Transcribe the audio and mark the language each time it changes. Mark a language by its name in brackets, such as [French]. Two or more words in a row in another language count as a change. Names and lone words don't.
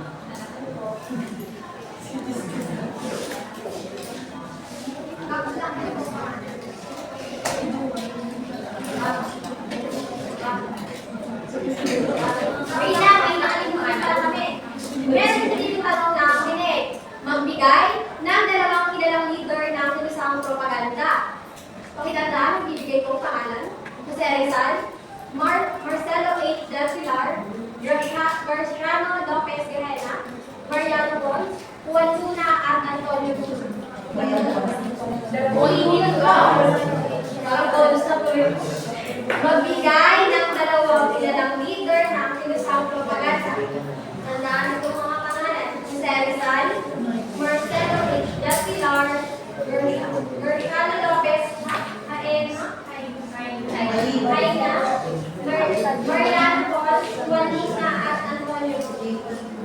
[Filipino] May nakalimutan pala kami. Meron din yung tanong na kinig. Magbigay ng dalawang kilalang leader ng kilusang propaganda. Pakitandaan, bibigay ko pangalan. Jose Rizal, Marcelo H. Del Pilar, Garciano Lopez Guerrera, Mariano Pons, Juan Luna at Antonio Cruz. Magbigay ng dalawang kilalang leader ng kilusang propaganda. Tandaan ito mga pangalan. Jose Rizal, Marcelo H. Del Pilar, Garciano Lopez Mariano Pons, Juan Luna at Antonio Cruz.